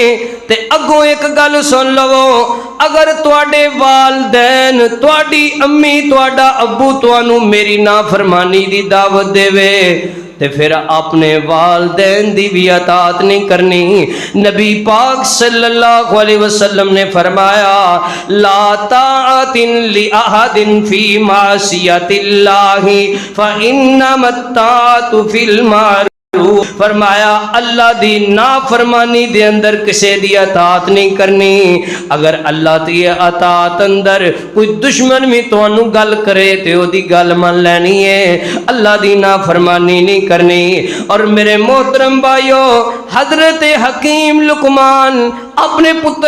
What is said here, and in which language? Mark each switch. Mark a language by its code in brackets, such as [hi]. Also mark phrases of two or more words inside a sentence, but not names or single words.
[pa] تے اگوں ایک گل سن لوو، اگر تہاڈے والدین، تہاڈی امی تہاڈا ابو تہانوں میری نافرمانی دی دعوت دیوے تے فیر اپنے والدین دی بھی اطاعت نہیں کرنی. نبی پاک [ar] صلى الله عليه وسلم [pa] نے فرمایا, [ar] لا طاعة لأحد في معصية الله فإنما الطاعة في المعروف. [pa] فرمایا اللہ دی نافرمانی دے اندر کسے دی اطاعت نہیں کرنی. اگر اللہ دی اطاعت اندر کوئی دشمن بھی تہانوں گل کرے تے اودی گل مان لینی ہے، اللہ دی نافرمانی نہیں کرنی. اور میرے محترم بھائیوں، حضرت حکیم لقمان اپنے پتر